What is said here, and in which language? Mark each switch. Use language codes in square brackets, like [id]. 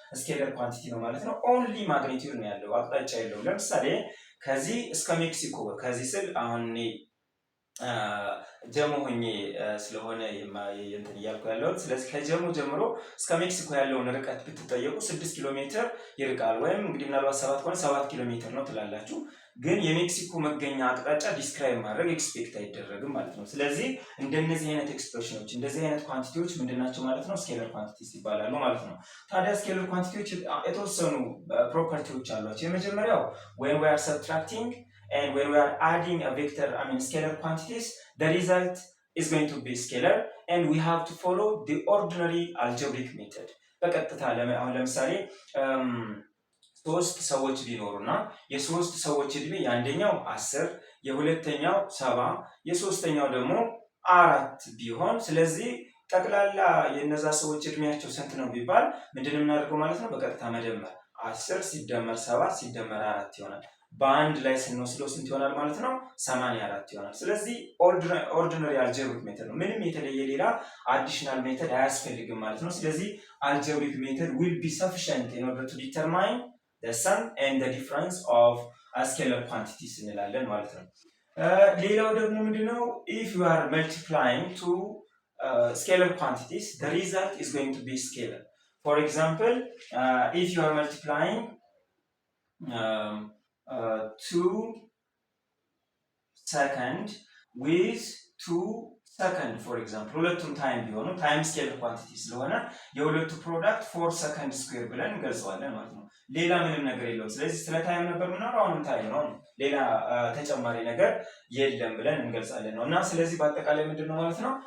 [am] ስኬለር ኳንቲቲ ነው ማለት ነው። ኦንሊ ማግኒቲዩድ ነው ያለው፣ አቅጣጫ የለውም። ለምሳሌ ከዚህ እስከ ሜክሲኮ፣ ከዚህ ስል አሁን ጀሞ ሆኜ ስለሆነ እንትን እያልኩ ያለሁት። ስለዚህ ከጀሞ ጀምሮ እስከ ሜክሲኮ ያለውን ርቀት ብትጠየቁ 6 ኪሎ ሜትር ይርቃል። ወይም እንግዲህ ምናልባት 7 ከሆነ 7 ኪሎ ሜትር ነው ትላላችሁ። ግን የሜክሲኮ መገኛ አቅጣጫ ዲስክራይብ ማድረግ ኤክስፔክት አይደረግም ማለት ነው። ስለዚህ እንደነዚህ አይነት ኤክስፕሬሽኖች እንደዚህ አይነት ኳንቲቲዎች ምንድናቸው ማለት ነው? ስኬለር ኳንቲቲስ ይባላሉ ማለት ነው። ታዲያ ስኬለር ኳንቲቲዎች የተወሰኑ ፕሮፐርቲዎች አሏቸው። የመጀመሪያው [en] when we are subtracting and when we are adding a vector, scalar quantities, the result is going to be scalar and we have to follow the ordinary algebraic method. [am] በቀጥታ አሁን ለምሳሌ ሶስት ሰዎች ቢኖሩና የሶስት ሰዎች እድሜ የአንደኛው 10 የሁለተኛው 7 የሶስተኛው ደግሞ 4 ቢሆን፣ ስለዚህ ጠቅላላ የነዛ ሰዎች እድሜያቸው ስንት ነው ቢባል ምንድነው የምናደርገው ማለት ነው? በቀጥታ መደመር 10 ሲደመር 7 ሲደመር 4 ይሆናል። በአንድ ላይ ስንወስደው ስንት ይሆናል ማለት ነው? 84 ይሆናል። ስለዚህ ኦርዲነሪ አልጀብሪክ ሜተድ ነው። ምንም የተለየ ሌላ አዲሽናል ሜተድ አያስፈልግም ማለት ነው። ስለዚህ አልጀብሪክ ሜተድ [en] will be sufficient in order to determine the sum and the difference of scalar quantities [am] እንላለን ማለት ነው። ሌላው ደግሞ ምንድነው? [en] if you are multiplying two scalar quantities, the result is going to be scalar. For example, if you are multiplying 2 second with 2 second, for example, [am] ሁለቱም ታይም ቢሆኑ ታይም ስኬለር ኳንቲቲ ስለሆነ የሁለቱ ፕሮዳክት 4 ሰከንድ ስኩዌር ብለን እንገልጸዋለን ማለት ነው። ሌላ ምንም ነገር የለውም። ስለዚህ ስለ ታይም ነበር ምናምን፣ አሁንም ታይም ነው፣ ሌላ ተጨማሪ ነገር የለም ብለን እንገልጻለን ነው። እና ስለዚህ በአጠቃላይ ምንድነው ማለት ነው?